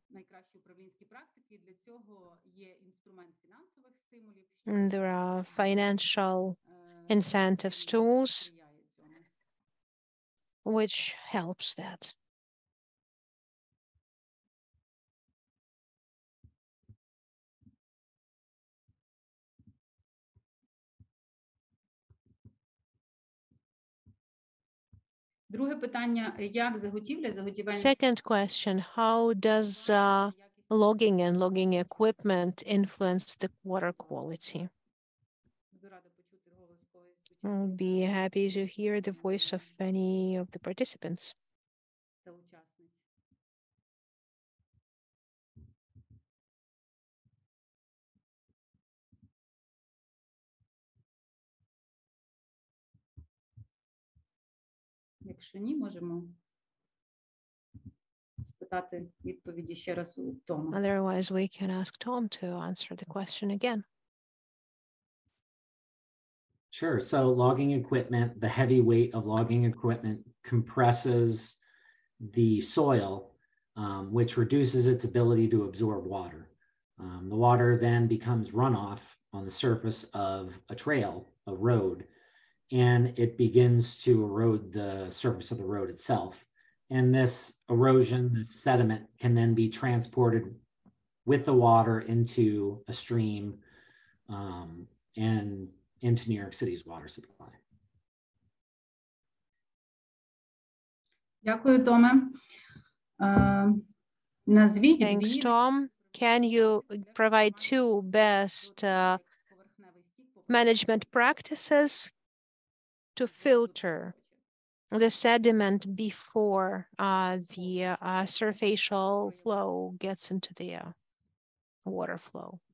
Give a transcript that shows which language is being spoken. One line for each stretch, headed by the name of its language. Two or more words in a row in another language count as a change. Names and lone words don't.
English: And there are financial incentives tools which helps that.
Ukrainian: Друге питання, як заготівля,
English: Second question, how does logging and logging equipment influence the water quality? I'll be happy to hear the voice of any of the participants.
Ukrainian: Якщо ні, можемо спитати відповіді ще раз у Тома.
English: Otherwise, we can ask Tom to answer the question again. Sure. So logging equipment, the heavy weight of logging equipment compresses the soil, which reduces its ability to absorb water. The water then becomes runoff on the surface of a trail, a road, and it begins to erode the surface of the road itself. And this erosion, this sediment, can then be transported with the water into a stream and into New York City's water supply.
Ukrainian: Дякую, Томе. Назвіть
English: Thanks, Tom. Can you provide 2 best management practices to filter the sediment before the surfacial flow gets into the water flow?